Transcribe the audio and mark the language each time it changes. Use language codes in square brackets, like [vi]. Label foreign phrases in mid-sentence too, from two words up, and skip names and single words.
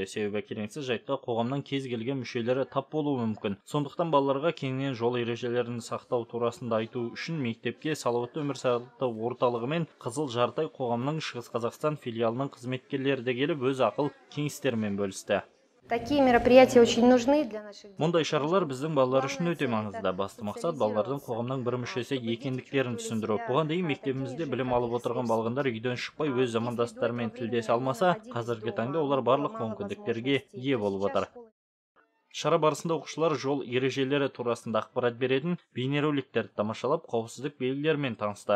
[kk] Себебі келеңсіз жайтқа қоғамның кез келген мүшелері тап болуы мүмкін. Сондықтан балаларға кеңінен жол ережелерін сақтау турасында айту үшін мектепке салауатты өмір салты орталығы мен Қызыл Жарты қоғамның Шығыс Қазақстан филиалының қызметкерлері де келіп өз ақыл кеңестерімен бөлісті. [ru] Такие мероприятия очень нужны для наших детей. [kk] Мұндай шаралар біздің балалар үшін өте маңызды. Басты мақсат балалардың қоғамның бір мүшесі екендіктерін түсіндіру. Бұған дейін мектебімізде білім алып отырған балғындар үйден шықпай өз замандастарымен тілдесе алмаса, қазіргі таңда олар барлық мүмкіндіктерге ие болып отыр. Шара барысында оқушылар жол ережелері турасында ақпарат беретін бейнероликтерді тамашалап, қауіпсіздік белгілерімен танысты.